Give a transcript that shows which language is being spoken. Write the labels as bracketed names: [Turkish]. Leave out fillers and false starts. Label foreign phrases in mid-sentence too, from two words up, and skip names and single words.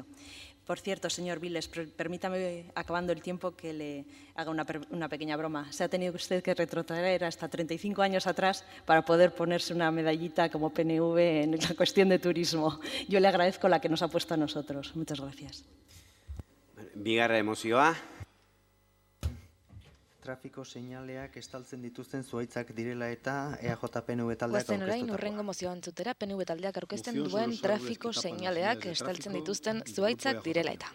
[Spanish] Por cierto, señor Viles, permítame, acabando el tiempo, que le haga una pequeña broma. Se ha tenido usted que retrotraer hasta 35 años atrás para poder ponerse una medallita como PNV en la cuestión de turismo. Yo le agradezco la que nos ha puesto a nosotros. Muchas gracias. [Basque] Bigarren mozioa. Trafiko seinaleak estaltzen dituzten zuhaitzak direla eta EAJ-PNV taldeak Guazen orain urrengo mozioa entzutera PNV taldeak aurkezten duen trafiko seinaleak estaltzen dituzten zuhaitzak direla eta.